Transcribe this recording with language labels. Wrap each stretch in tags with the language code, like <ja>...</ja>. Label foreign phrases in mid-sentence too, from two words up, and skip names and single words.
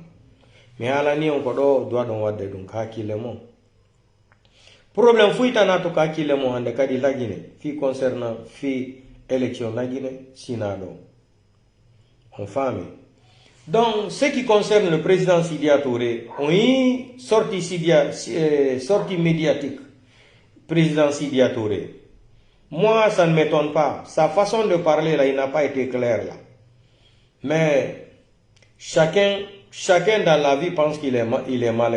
<ff>Mi haalani on ko ɗo duwa ɗon wadde ɗum ka hakkille mon probléme fuytana to ka hakkille mon hande kadi lagine fi concernant fi élection lagine sina ɗo on faami.</ff> <fr>Donc, ce qui concerne le président Sidia Touré, on y sortie médiatique, président Sidia Touré. Moi, ça ne m'étonne pas. Sa façon de parler, là, il n'a pas été clair, là. Mais chacun dans la vie pense qu'il est malin.</fr>